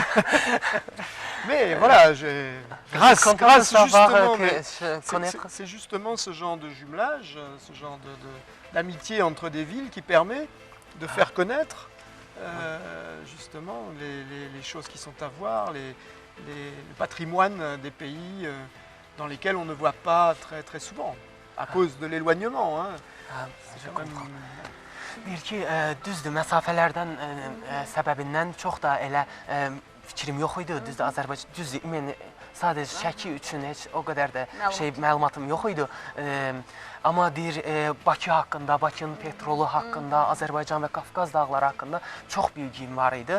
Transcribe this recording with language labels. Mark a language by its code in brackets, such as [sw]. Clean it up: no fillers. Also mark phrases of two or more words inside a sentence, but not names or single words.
[fr] Mais voilà, c'est justement ce genre de jumelage, ce genre d'amitié entre des villes qui permet de faire connaître justement les choses qui sont à voir, le patrimoine des pays dans lesquels on ne voit pas très, très souvent, à cause de l'éloignement. Hein. [az] Deyir ki, düzdür, məsafələrdən səbəbindən çox da elə fikrim yox idi. Düzdür, Azərbaycan, düzdür, sadəcə Şəki üçün heç o qədər də məlumatım yox idi. Amma deyir, Bakı haqqında, Bakının petrolu haqqında, Azərbaycan və Qafqaz dağları haqqında çox bilgim var idi.